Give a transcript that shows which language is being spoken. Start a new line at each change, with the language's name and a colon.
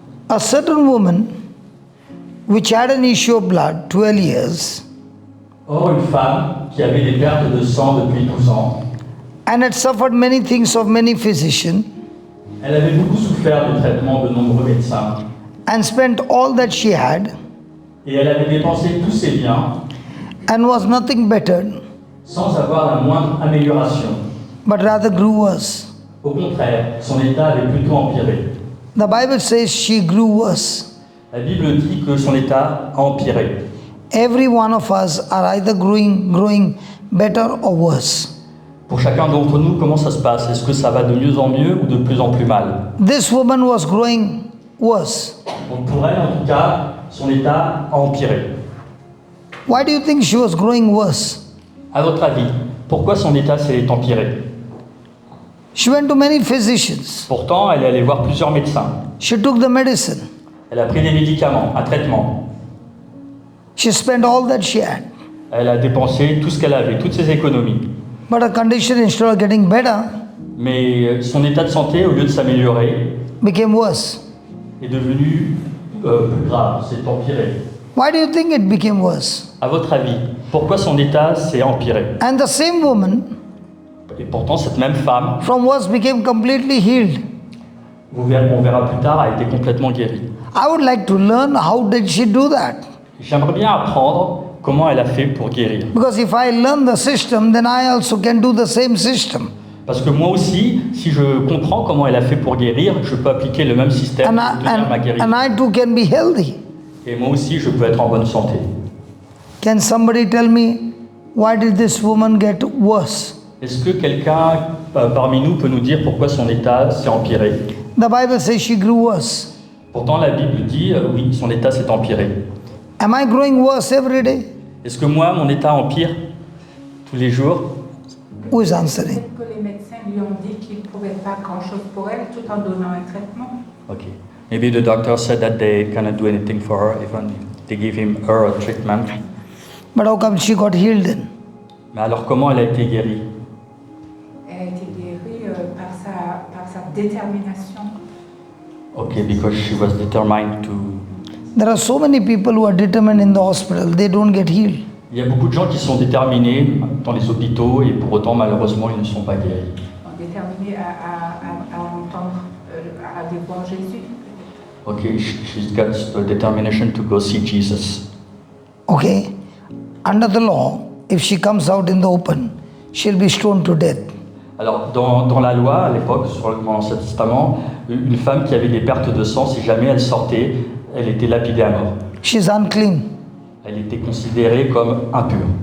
English: A certain woman which had an issue of blood 12 years
French: Or, une femme qui avait des pertes de sang depuis 12 ans,
English: and had suffered many things of many physicians
French: elle avait beaucoup souffert de traitements de nombreux médecins
English: and spent all that she had
French: et elle avait dépensé tous ses biens
English: and was nothing bettered
French: sans avoir la moindre amélioration.
English: but rather grew worse.
French: Au contraire, son état avait plutôt empiré.
English: The Bible says she grew worse.
French: La Bible dit que son état a empiré.
English: Every one of us are either growing better or worse.
French: Pour chacun d'entre nous, comment ça se passe? Est-ce que ça va de mieux en mieux ou de plus en plus mal?
English: This woman was growing worse.
French: Donc pour elle, en tout cas, son état a empiré.
English: Why do you think she was growing worse?
French: À votre avis, pourquoi son état s'est empiré?
English: She went to many physicians.
French: Pourtant, elle est allée voir plusieurs médecins.
English: She took the medicine.
French: Elle a pris des médicaments, un traitement.
English: She spent all that she had.
French: Elle a dépensé tout ce qu'elle avait, toutes ses économies.
English: But her condition, instead of getting better,
French: Mais son état de santé, au lieu de s'améliorer,
English: became worse.
French: est devenu plus grave, s'est empiré.
English: Why do you think it became worse?
French: À votre avis, pourquoi son état s'est empiré?
English: And the same woman
French: Et pourtant, cette même femme,
English: from worse became completely healed.
French: on verra plus tard, a été complètement guérie.
English: I would like to learn how did she do that?
French: J'aimerais bien apprendre comment elle a fait pour guérir.
English: Because if I learn the system, then I also can do the same system.
French: Parce que moi aussi, si je comprends comment elle a fait pour guérir, je peux appliquer le même système
English: And
French: pour devenir ma guérison.
English: and I too can be healthy.
French: Et moi aussi, je peux être en bonne santé.
English: Can somebody tell me why did this woman get worse?
French: Est-ce que quelqu'un parmi nous peut nous dire pourquoi son état s'est empiré?
English: The Bible says she grew worse.
French: Pourtant, la Bible dit, oui, son état s'est empiré.
English: Am I growing worse every day?
French: Est-ce que moi, mon état empire tous les jours?
English: Who is answering?
French: Peut-être que les médecins lui ont dit qu'ils ne pouvaient pas grand-chose pour elle tout en donnant un traitement.
English: Okay. Maybe the doctor said that they cannot do anything for her, even if they give her a treatment. But how come she got healed then?
French: Mais alors, comment elle a été guérie? Elle a été guérie par sa détermination.
English: Okay, because she was determined to... There are so many people who are determined in the hospital, they don't get healed.
French: Il y a beaucoup de gens qui sont déterminés dans les hôpitaux et pour autant, malheureusement, ils ne sont pas guéris. Déterminée à entendre, à aller voir Jésus.
English: Okay, she's got the determination to go see Jesus. Okay? Under the law, if she comes out in the open, she'll be stoned to death.
French: Alors, dans la loi, à l'époque, sur l'Ancien Testament, une femme qui avait des pertes de sang, si jamais elle sortait, elle était lapidée à mort.
English: She's unclean.
French: Elle était considérée comme impure.